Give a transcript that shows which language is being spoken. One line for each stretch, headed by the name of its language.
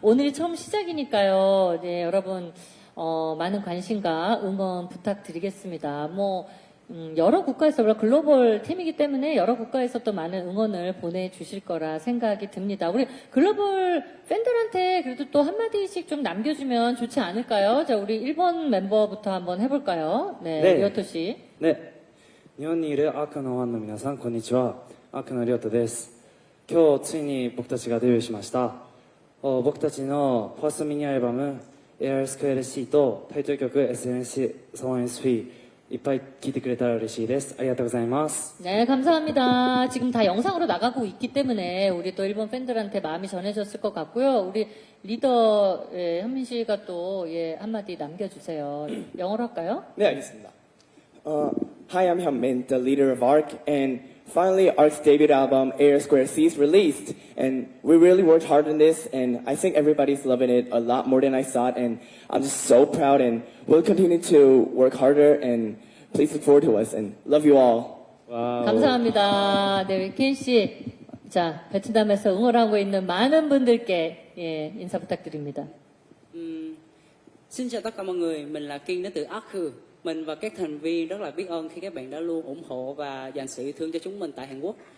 Korean: 오늘이 처음 시작이니까요. 네, 여러분, 많은 관심과 응원 부탁드리겠습니다. 여러 국가에서, 원래 글로벌 팀이기 때문에 여러 국가에서 또 많은 응원을 보내주실 거라 생각이 듭니다. 우리 글로벌 팬들한테 그래도 또 한마디씩 좀 남겨주면 좋지 않을까요? 자, 우리 1번 멤버부터 한번 해볼까요? 네, 네. 리오토 씨.
Japanese: ね、日本にいるアークのファンの皆さん、こんにちは。アークのリオトです。今日、ついに僕たちがデビューしました。僕たちのファーストミニアルバム、AR2LC とタイトル曲、SNS ソーエンスフィー、いっぱい聴いてくれたら嬉しいです。ありがとうございます。
Korean: 네, 감사합니다. 지금 다 영상으로 나가고 있기 때문에 우리 또 일본 팬들한테 마음이 전해졌을 것 같고요. 우리 리더 현민 씨가 또 한마디 남겨주세요. 영어로 할까요? 네, 알겠습니다.
English: Hi, I'm Hyunmin, the leader of ARK, and finally ARK's debut album, Air Square C, is released. And we really worked hard on this, and I think everybody's loving it a lot more than I thought, and I'm just so proud, and we'll continue to work harder, and please look forward to us, and love you all.
Korean: 감사합니다. 네, 켄 씨. 자, 베트남에서 응원하고 있는 많은 분들께 인사 부탁드립니다.
Vietnamese: Xin chào tất cả mọi người, mình là Kiên đến từ Ark. Mình và các thành viên rất là biết ơn khi các bạn đã luôn ủng hộ và dành sự yêu thương cho chúng mình tại Hàn Quốc.